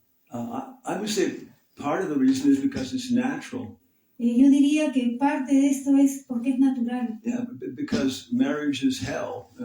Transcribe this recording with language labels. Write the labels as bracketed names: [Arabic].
[English] I would say part of the reason is because it's natural. [Spanish] yo diría que parte de esto es porque es natural, [English] Yeah, because marriage is hell.